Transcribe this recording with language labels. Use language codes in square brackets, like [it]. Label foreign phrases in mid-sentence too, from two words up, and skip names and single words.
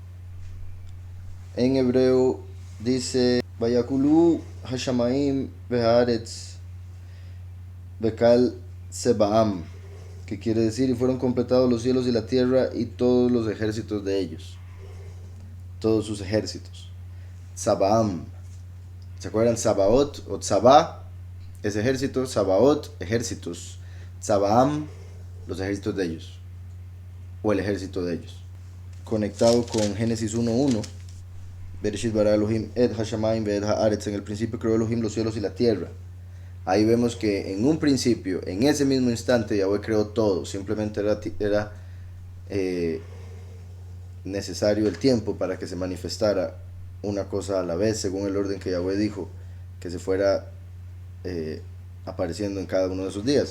[es] En hebreo dice: [he] ויכולו השמים והארץ וכל צבאם, [es] que quiere decir: y fueron completados los cielos y la tierra y todos los ejércitos de ellos, todos sus ejércitos. Sabaam, ¿se acuerdan? Sabaot o Tzabá es ejército, Sabaot, ejércitos, Tzabaam, los ejércitos de ellos, o el ejército de ellos. Conectado con Génesis 1:1, [he] בראשית ברא אלוהים את השמים ואת הארץ, [es] en el principio creó Elohim los cielos y la tierra. Ahí vemos que en un principio, en ese mismo instante, Yahweh creó todo. Simplemente era necesario el tiempo para que se manifestara una cosa a la vez, según el orden que Yahweh dijo que se fuera apareciendo en cada uno de esos días.